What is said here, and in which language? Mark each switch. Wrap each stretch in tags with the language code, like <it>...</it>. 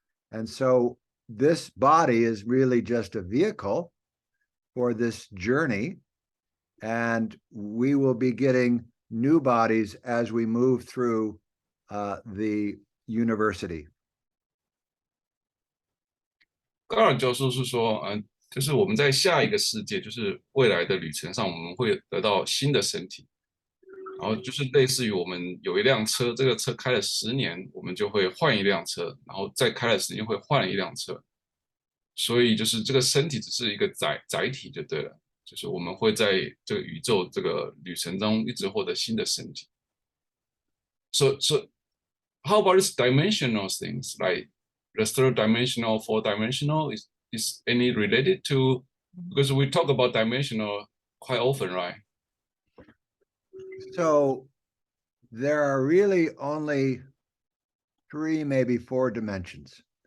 <en>And so this body is really just a vehicle for this journey, and we will be getting new bodies as we move through the university.</en> <zh>高尔教授是说，就是我们在下一个世界，就是未来的旅程上，我们会得到新的身体，然后就是类似于我们有一辆车，这个车开了10年，我们就会换一辆车，然后再开了10年会换一辆车，所以就是这个身体只是一个载体就对了，就是我们会在这个宇宙这个旅程中一直获得新的身体。</zh> <en>So how about this dimensional things like the third dimensional, fourth dimensional is any related to, because we talk about dimensional quite often, right? So there are really only 3, maybe 4 dimensions.</en>